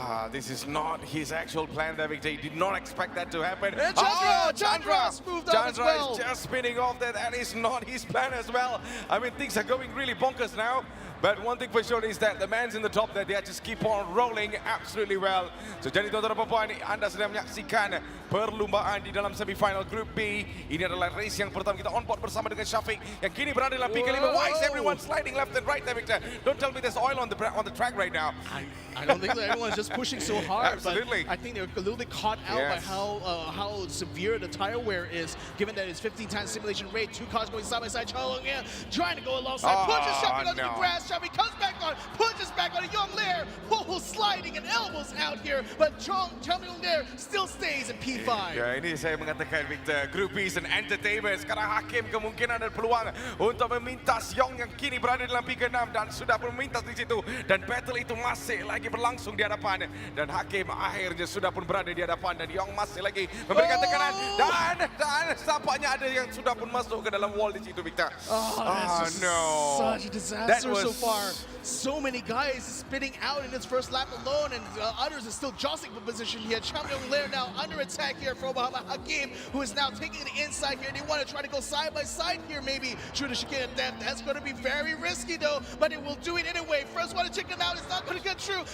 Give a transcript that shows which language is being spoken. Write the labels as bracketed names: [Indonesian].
[English] This is not his actual plan, there, Victor. He did not expect that to happen. And Chandra's moved up as well. Is just spinning off there. That is not his plan as well. I mean, things are going really bonkers now. But one thing for sure is that the man's in the top there, they just keep on rolling absolutely well. [Malay] So jadi tuan-tuan dan puan, anda sedang menyaksikan perlumbaan di dalam semifinal Group B. Ini adalah race yang pertama kita on board bersama dengan Shafiq yang kini berada dalam P5. [English] Why is everyone sliding left and right there, Victor? Don't tell me there's oil on the track right now. I don't think so. Everyone's just pushing so hard. Absolutely. But I think they're a little bit caught out by how severe the tire wear is, given that it's 15 times simulation rate. 2 cars going side by side. Chao Long trying to go alongside. Pushes Shafiq onto the grass. Shafiq comes back on, pushes back on a Yong Lair. Sliding and elbows out here. But Chao Yong Lair still stays in P5. [Malay] Ya, ini saya mengatakan, [English] Victor, Group B is an entertainment. [Malay] Sekarang Hakim kemungkinan dan peluang untuk memintas Yong yang kini berada dalam P6 dan sudah pun memintas di situ. Dan battle itu masih lagi berlangsung di hadapan. Dan Hakim akhirnya sudah pun berada di hadapan. Dan Yong masih lagi memberikan tekanan. Dan tampaknya ada yang sudah pun masuk ke dalam wall di situ, Victor. [English] No. Such a disaster so far. So many guys spitting out in this first lap alone, and others are still jostling for position here. Chao Yong Lair now under attack here from Muhammad Hakim, who is now taking the inside here. They want to try to go side by side here, maybe through the chicane of death. That's going to be very risky though, but it will do it anyway. First one to chicken out, it's not going to get through.